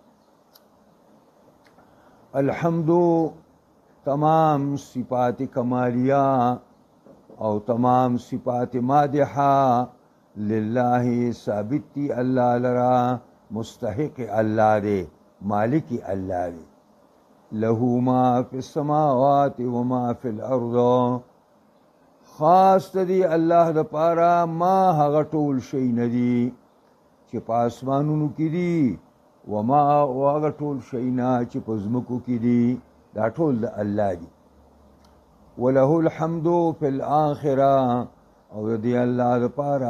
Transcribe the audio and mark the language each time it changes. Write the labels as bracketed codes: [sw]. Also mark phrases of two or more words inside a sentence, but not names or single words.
[ps] الحمد تمام صفات کمالیہ او تمام صفات مادحہ للہ ثابت تی اللہ لرا مستحق اللہ دے مالک اللہ دے [ar] لہو ما فی السماوات وما فی الارض [ps] خاص دی اللہ دا پارا ما هغه ټول شی ندی چې په اسمانونو کې دي وما هغه ټول شی نه چې په ځمکو کې دي دا ټول د الله دي [ar] وله الحمد فی الاخره [ps] او دی الله د پاره